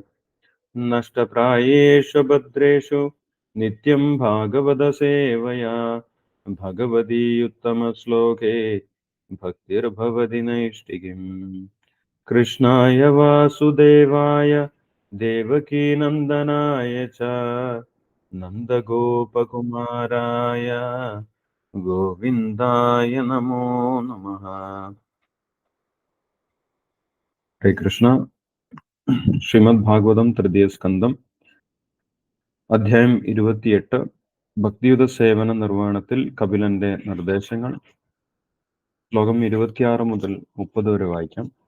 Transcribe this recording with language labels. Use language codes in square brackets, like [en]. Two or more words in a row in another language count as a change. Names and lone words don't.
[sa] नष्टप्रायेषु भद्रेषु नित्यं भागवतसेवया भगवती उत्तमश्लोके भक्तिर्भवति नैष्टिकीम्। कृष्णाय वासुदेवाय देवकीनन्दनाय च नन्दगोपकुमाराय गोविन्दाय नमो नमः। हरे कृष्ण। [ml] ശ്രീമദ് ഭാഗവതം തൃതീയ സ്കന്ധം അധ്യായം 28 ഭക്തിയുത സേവന നിർവഹണത്തിൽ കപിലന്റെ നിർദ്ദേശങ്ങൾ. ശ്ലോകം 26 മുതൽ 30 വരെ വായിക്കാം.